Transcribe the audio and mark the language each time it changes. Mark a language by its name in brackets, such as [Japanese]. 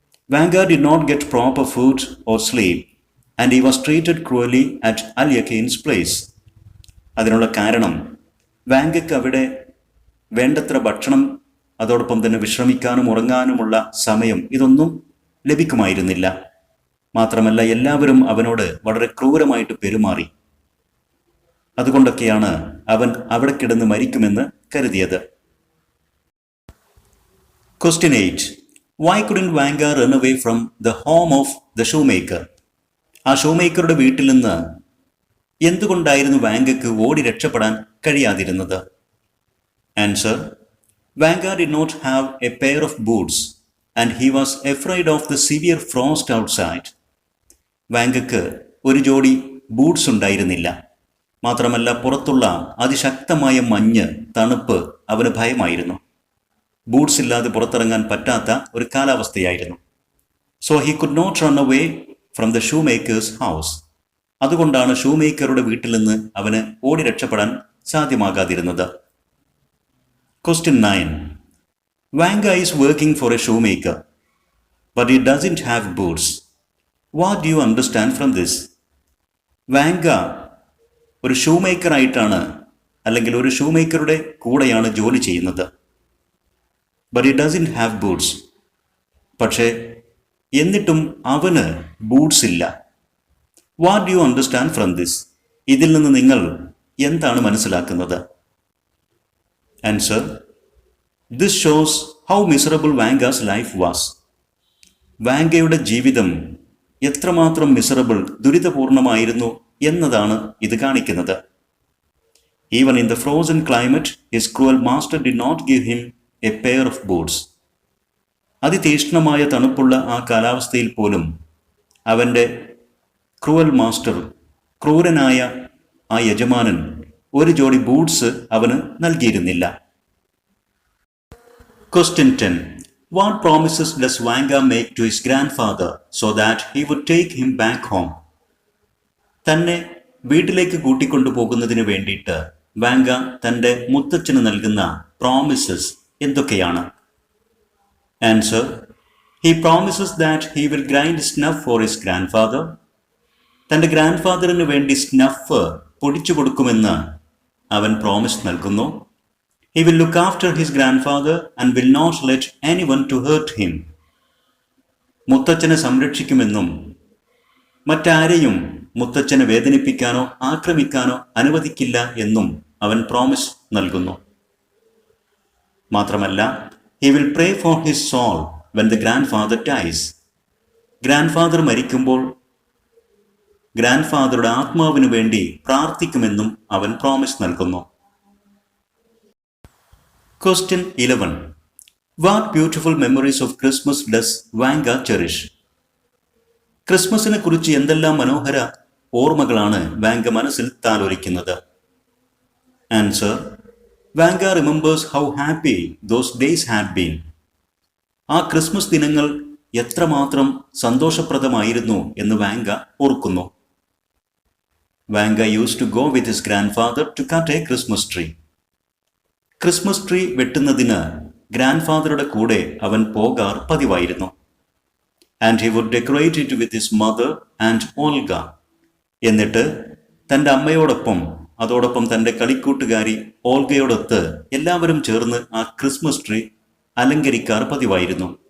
[English] Vanga did not get proper food or sleep, and he was treated cruelly at Alyakin's place. [Malayalam] അതിനുള്ള കാരണം വാങ്കയ്ക്ക് അവിടെ വേണ്ടത്ര ഭക്ഷണം, അതോടൊപ്പം തന്നെ വിശ്രമിക്കാനും ഉറങ്ങാനുമുള്ള സമയം ഇതൊന്നും ലഭിക്കുമായിരുന്നില്ല. മാത്രമല്ല എല്ലാവരും അവനോട് വളരെ ക്രൂരമായിട്ട് പെരുമാറി. അതുകൊണ്ടൊക്കെയാണ് അവൻ അവിടെ കിടന്ന് മരിക്കുമെന്ന് കരുതിയത്. [English] Question 8. Why couldn't Vanga run away from the home of the shoemaker? [Malayalam] ആ ഷൂമേക്കറുടെ വീട്ടിൽ നിന്ന് എന്തുകൊണ്ടായിരുന്നു വാങ്കയ്ക്ക് ഓടി രക്ഷപ്പെടാൻ കഴിയാതിരുന്നത്? [English] Answer. Vanga did not have a pair of boots and he was afraid of the severe frost outside. [Malayalam] വാങ്കയ്ക്ക് ഒരു ജോഡി ബൂട്ട്സ് ഉണ്ടായിരുന്നില്ല. മാത്രമല്ല പുറത്തുള്ള അതിശക്തമായ മഞ്ഞ്, തണുപ്പ് അവന് ഭയമായിരുന്നു. ബൂട്ട്സ് ഇല്ലാതെ പുറത്തിറങ്ങാൻ പറ്റാത്ത ഒരു കാലാവസ്ഥയായിരുന്നു. [English] So he could not run away from the shoe maker's house. [Malayalam] അതുകൊണ്ടാണ് ഷൂ മേക്കറുടെ വീട്ടിൽ നിന്ന് അവന് ഓടി രക്ഷപ്പെടാൻ സാധ്യമാകാതിരുന്നത്. [English] Question 9. Vanga is working for a shoemaker, but he doesn't have boots. What do you understand from this? [Malayalam] Vanga ഒരു ഷൂമേക്കറായിട്ടാണ് അല്ലെങ്കിൽ ഒരു ഷൂമേക്കറുടെ കൂടെയാണ് ജോലി ചെയ്യുന്നത്. [English] But he doesn't have boots. [Malayalam] പക്ഷേ എന്നിട്ടും അവന് ബൂട്ട്സ് ഇല്ല. [English] What do you understand from this? [Malayalam] ഇതിൽ നിന്ന് നിങ്ങൾ എന്താണ് മനസ്സിലാക്കുന്നത്? [English] Answer: this shows how miserable Vanka's life was. [Malayalam] വാങ്കയുടെ ജീവിതം എത്രമാത്രം മിസറബിൾ, ദുരിതപൂർണമായിരുന്നു എന്നതാണ് ഇത് കാണിക്കുന്നത്. [English] Even in the frozen climate his cruel master did not give him a pair of boots. [Malayalam] അതിതീക്ഷ്ണമായ തണുപ്പുള്ള ആ കാലാവസ്ഥയിൽ പോലും അവൻ്റെ ക്രൂവൽ മാസ്റ്റർ, ക്രൂരനായ ആ യജമാനൻ, ഒരു ജോഡി ബൂട്ട്സ് അവന് നൽകിയിരുന്നില്ല. [English] Question 10. What promises does Vanga make to his grandfather so that he would take him back home? [Malayalam] തന്നെ വീട്ടിലേക്ക് കൂട്ടിക്കൊണ്ടുപോകുന്നതിന് വേണ്ടിയിട്ട് വാങ്ക തൻ്റെ മുത്തച്ഛന് നൽകുന്ന പ്രോമിസസ് എന്തൊക്കെയാണ്? [English] Answer: He promises that he will grind snuff for his grandfather. [Malayalam] തൻ്റെ ഗ്രാൻഡ്ഫാദറിന് വേണ്ടി സ്നഫ് പൊടിച്ചു കൊടുക്കുമെന്ന് അവൻ പ്രോമിസ് നൽകുന്നു. [English] He will look after his grandfather and will not let anyone to hurt him. [Malayalam] മുത്തച്ഛനെ സംരക്ഷിക്കുമെന്നും മറ്റാരെയും മുത്തച്ഛനെ വേദനിപ്പിക്കാനോ ആക്രമിക്കാനോ അനുവദിക്കില്ല എന്നും അവൻ പ്രോമിസ് നൽകുന്നു. മാത്രമല്ല, [English] he will pray for his soul when the grandfather dies. [Malayalam] Grandfather മരിക്കുമ്പോൾ ഗ്രാൻഡ്ഫാദറുടെ ആത്മാവിനു വേണ്ടി പ്രാർത്ഥിക്കുമെന്നും അവൻ പ്രോമിസ് നൽകുന്നു. [English] Question 11. What beautiful memories of Christmas does Vanga cherish? [Malayalam] ക്രിസ്മസിനെ കുറിച്ച് എന്തെല്ലാം മനോഹര ഓർമ്മകളാണ് വാങ്ക മനസ്സിൽ താലോലിക്കുന്നത്? [English] Answer: Vanga remembers how happy those days had been. [Malayalam] ആ ക്രിസ്മസ് ദിനങ്ങൾ എത്രമാത്രം സന്തോഷപ്രദമായിരുന്നു എന്ന് വാങ്ക ഓർക്കുന്നു. [English] Vanga used to go with his grandfather to cut a Christmas tree. [Malayalam] Christmas tree വെട്ടുന്നതിന് ഗ്രാൻഡ്ഫാദറുടെ കൂടെ അവൻ പോകാർ പതിവായിരുന്നു. [English] And he would decorate it with his mother and Olga. [Malayalam] എന്നിട്ട് തൻ്റെ അമ്മയോടൊപ്പം അതോടൊപ്പം തൻ്റെ കളിക്കൂട്ടുകാരി ഓൾഗയോടൊത്ത് എല്ലാവരും ചേർന്ന് ആ ക്രിസ്മസ് ട്രീ അലങ്കരിക്കാർ പതിവായിരുന്നു.